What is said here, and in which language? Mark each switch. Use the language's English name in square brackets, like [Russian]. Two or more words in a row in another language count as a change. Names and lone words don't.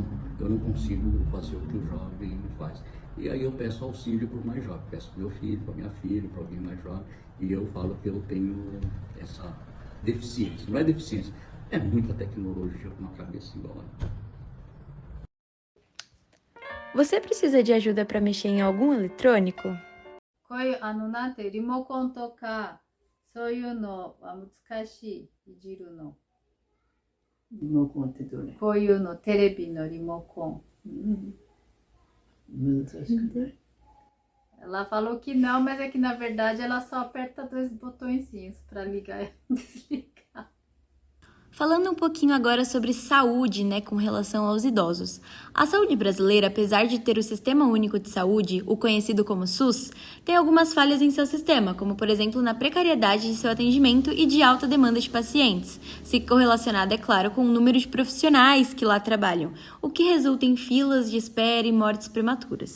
[Portuguese] Eu não consigo fazer o que o jovem faz. E aí eu peço auxílio para o mais jovem, peço para meu filho, para minha filha, para alguém mais jovem, e eu falo que eu tenho essa deficiência. Não é deficiência, é muita tecnologia com uma cabeça igual a minha. Você precisa de ajuda para mexer em algum eletrônico? [Japanese] こういうなんてリモコンとかそういうのは難しい、いじるの。リモコンってどれ？こういうの、テレビのリモコ難しくない。 [Portuguese] Ela falou que não, mas é que na verdade ela só aperta 2 botõezinhos para ligar e desligar. Falando um pouquinho agora sobre saúde, com relação aos idosos. A saúde brasileira, apesar de ter o Sistema Único de Saúde, o conhecido como SUS, tem algumas falhas em seu sistema, como por exemplo na precariedade de seu atendimento e de alta demanda de pacientes, se correlacionada, é claro, com o número de profissionais que lá trabalham, o que resulta em filas de espera e mortes prematuras.